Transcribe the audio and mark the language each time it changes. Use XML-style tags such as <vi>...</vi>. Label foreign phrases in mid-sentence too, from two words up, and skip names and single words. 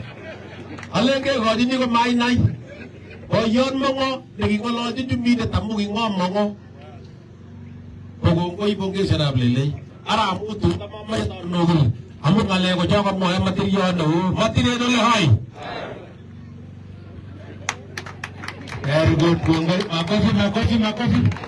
<kln>Alen kekochini komainai. Boyon Mongo neking'ololchin chumbindet amu king'om Mongo. Kokongoi pongesionab lelei. Ara mutu tamamache tanokul. Amu ng'alek ko cho kamwoe matiriot neo. Matiret ole hai.</kln> <en>Very good. Makofi.</en>